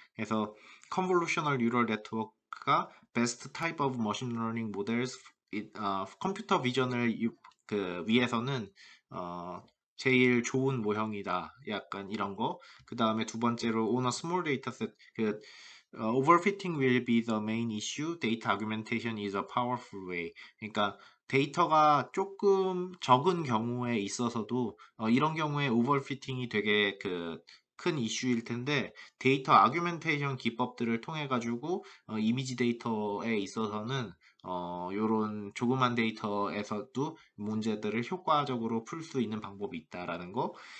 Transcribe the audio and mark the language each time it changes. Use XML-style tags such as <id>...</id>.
<ko>그래서 convolutional neural network가</ko> <en>best type of machine learning models,</en> <ko>컴퓨터 비전을 위해서는 제일 좋은 모형이다. 약간 이런 거. 그 다음에 두 번째로</ko> <en>on a small dataset overfitting will be the main issue. Data augmentation is a powerful way.</en> <ko>그러니까 데이터가 조금 적은 경우에 있어서도 이런 경우에 overfitting이 되게 그 큰 이슈일 텐데 데이터 아규멘테이션 기법들을 통해 가지고 이미지 데이터에 있어서는 요런 조그만 데이터에서도 문제들을 효과적으로 풀 수 있는 방법이 있다라는 거.</ko>